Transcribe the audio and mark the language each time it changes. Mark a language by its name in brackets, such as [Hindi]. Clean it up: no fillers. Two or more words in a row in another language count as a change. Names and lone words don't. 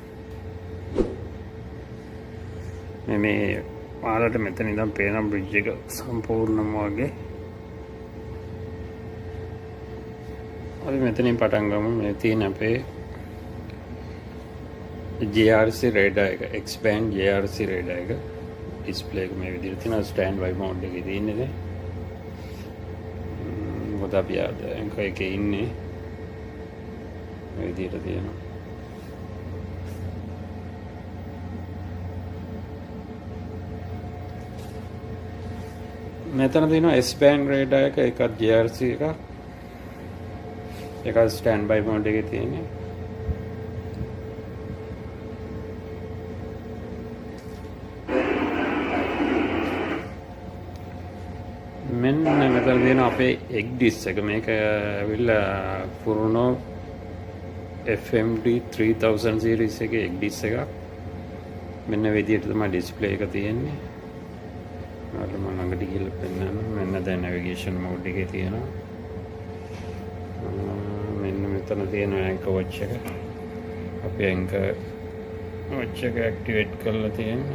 [Sinhala] මේ ඔයාලට මෙතන ඉඳන් පේන බ්‍රිජ් එක සම්පූර්ණම වගේ. අපි මෙතනින් පටන් ගමු. මේ තියෙන අපේ [English] JRC radar [Sinhala] එක, [English] expand JRC radar [Sinhala] එක display එක මේ විදිහට තියෙනවා. [English] stand by mode [Sinhala] එකේ තියෙන්නේ. මොකද අපි අද එකේ ඉන්නේ මේ විදිහට තියෙනවා. මෙතන තියෙනවා [English] expand radar [Sinhala] එක, එකක් JRC එකක් [English] stand by mode [Sinhala] එකේ තියෙන්නේ. මෙන්න මෙතන තියෙන අපේ [English] egg dish [Sinhala] එක. මේක ඇවිල්ලා පුරුණෝ FMD 3000 series එකේ [English] egg dish [Sinhala] එකක්. මෙන්න විදිහට තමයි display එක තියෙන්නේ. මම ළඟට ගිහලා පෙන්නනවා. මෙන්න දැන් [English] navigation mode [Sinhala] එකේ තියෙනවා. මෙන්න මෙතන තියෙන [English] anchor watch [Sinhala] එක. අපේ [English] anchor watch [Sinhala] එක activate කරලා තියෙන්නේ.